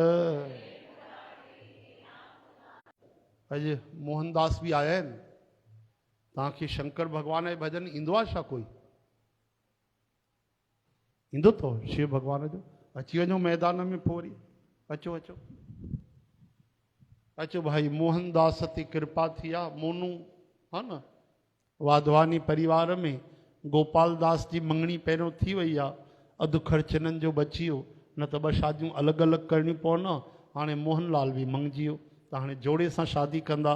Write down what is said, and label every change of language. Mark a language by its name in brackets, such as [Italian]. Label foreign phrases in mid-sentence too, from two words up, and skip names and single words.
[Sindhi] अॼु मोहनदास बि आया आहिनि। तव्हांखे शंकर भॻवान जो भॼन ईंदो आहे छा? कोई ईंदो अथव शिव भॻवान जो? अची वञो मैदान में पोइ वरी अचो अचो अचो भाई। मोहनदास ते कृपा थी आहे। मोनू, हा न, वाधवानी परिवार में गोपाल दास जी मंगणी पहिरियों थी वई आहे, अधु ख़र्च हिननि जो बची वियो, न त 2 शादियूं अलॻि अलॻि करणियूं पवनि। हाणे मोहनलाल बि मंगिजी वियो, त हाणे जोड़े सां शादी कंदा।